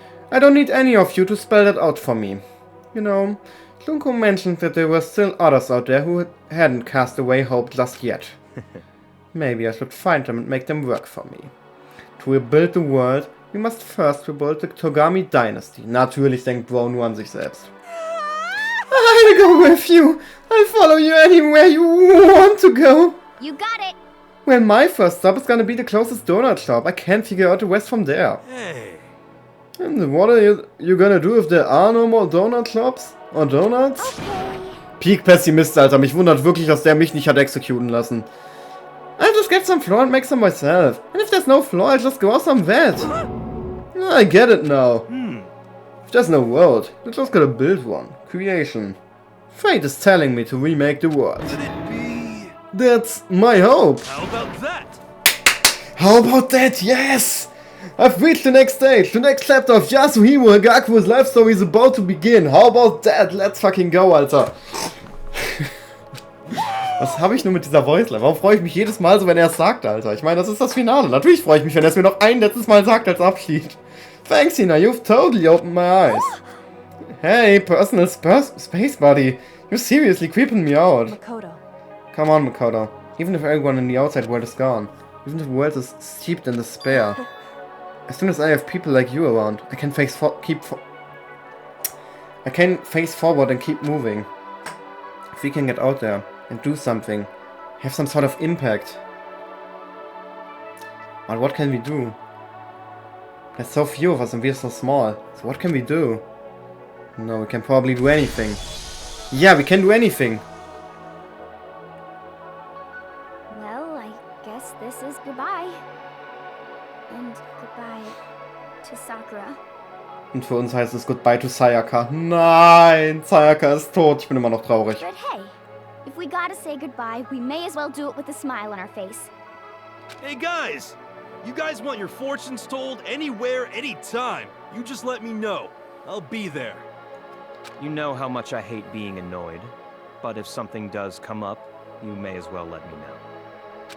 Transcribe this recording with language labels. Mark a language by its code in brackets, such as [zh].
[en] I don't need any of you to spell that out for me. You know, Tlunko mentioned that there were still others out there who hadn't cast away hope just yet. Maybe I should find them and make them work for me. To rebuild the world, we must first rebuild the Togami Dynasty. [de] Natürlich denkt Bro nur an sich selbst. [en] I'll go with you. I'll follow you anywhere you want to go. You got it! Well, my first stop is gonna be the closest donut shop. I can't figure out the rest from there. Hey. And what are you gonna do if there are no more donut shops? Or donuts? Okay. [de] Peak Pessimist, Alter. Mich wundert wirklich, dass der mich nicht hat executen lassen. [en] I'll just get some flour and make some myself. And if there's no flour, I'll just go out some vet. I get it now. If there's no world, you just gotta build one. Creation. Fate is telling me to remake the world. Could it be... That's my hope. How about that? How about that? Yes! I've reached the next stage. The next chapter of Yasuhiro Hagaku's life story is about to begin. How about that? Let's fucking go, Alter. [de] Was habe ich nur mit dieser Voice-Line? Warum freue ich mich jedes Mal so, wenn er es sagt, Alter? Ich meine, das ist das Finale. Natürlich freue ich mich, wenn er es mir noch ein letztes Mal sagt als Abschied. [en] Thanks, Hina. You've totally opened my eyes. Hey, personal space buddy. You're seriously creeping me out. Makoto. Come on, Makoto. Even if everyone in the outside world is gone. Even if the world is steeped in despair. As soon as I have people like you around, I can face forward and keep moving. If we can get out there, and do something. Have some sort of impact. But what can we do? There's so few of us and we're so small. So what can we do? No, we can probably do anything. Yeah, we can do anything. Well, I guess this is goodbye. And goodbye to Sakura. [de] Und für uns heißt es [en] Goodbye to Sayaka. [de] Nein, Sayaka ist tot. Ich bin immer noch traurig. [en] But hey, if we gotta say goodbye, we may as well do it with a smile on our face. Hey guys! You guys want your fortunes told anywhere, anytime. You just let me know. I'll be there. You know how much I hate being annoyed, but if something does come up, you may as well let me know.